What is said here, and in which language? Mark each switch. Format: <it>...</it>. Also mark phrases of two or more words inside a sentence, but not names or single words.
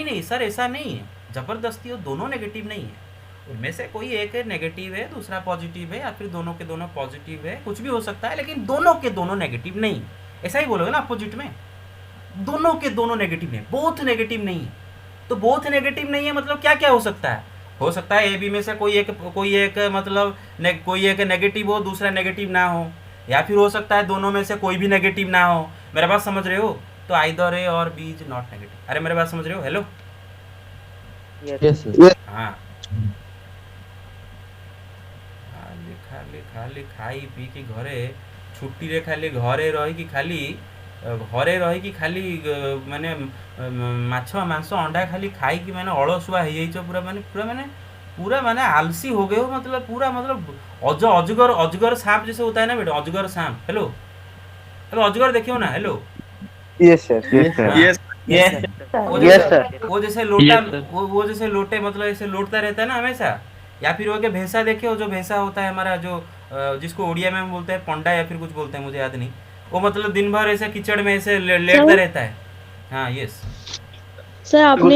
<hi>नहीं सर ऐसा नहीं है, जबरदस्ती वो दोनों नेगेटिव नहीं है, उनमें से कोई एक नेगेटिव है दूसरा पॉजिटिव है, या फिर दोनों के दोनों पॉजिटिव है, कुछ भी हो सकता है, लेकिन दोनों के दोनों नेगेटिव नहीं, ऐसा ही बोलोगे ना अपोजिट में, दोनों के दोनों नेगेटिव है,</hi> <en>both negative</en> <hi>नहीं है, तो</hi> <en>both negative</en> <hi>नहीं है मतलब क्या क्या हो सकता है, हो सकता है ए बी में से कोई एक मतलब कोई एक नेगेटिव हो दूसरा नेगेटिव ना हो, या फिर हो सकता है दोनों में से कोई भी नेगेटिव ना हो, मेरे बात समझ रहे हो, तो आइदर ए और बी</hi> <en>is not negative.</en> <hi>अरे मेरे बात समझ रहे हो, हेलो,</hi> <en>Yes, sir.</en> <hi>हाँ,</hi> <or>ଖାଲି ଖାଲି ଖାଲି ଖାଇ ପିଇକି ଘରେ ଛୁଟିରେ ଖାଲି ଘରେ ରହିକି ଖାଲି ଖାଲି ମାନେ ମାଛ ମାଂସ ଅଣ୍ଡା ଖାଲି ଖାଇକି ମାନେ ଅଳସୁଆ ହେଇଯାଇଛ</or> <hi>पूरा माने आलसी हो गए हो, मतलब पूरा मतलब अजगर अजगर सांप जैसे होता है ना बेटा, अजगर सांप, हेलो हेलो, अजगर देखिए हो ना, हेलो,</hi> <en>Yes, sir. Yes, sir. Yes. Yes.</en> <hi>वो</hi> <en>Yes,</en> <hi>जैसे</hi> <en>sir.</en> <hi>वो जैसे लोटा</hi> <en>Yes, sir.</en> <hi>वो जैसे लोटे मतलब ऐसे लोटता रहता है ना हमेशा, या फिर वो के भैंसा देखे हो, जो भैंसा होता है हमारा जो जिसको उड़िया में हम बोलते हैं पंडा या फिर कुछ बोलते हैं मुझे याद नहीं, वो मतलब दिन भर ऐसे कीचड़ में ऐसे लेटता रहता है। हाँ यस, सर आपने</hi>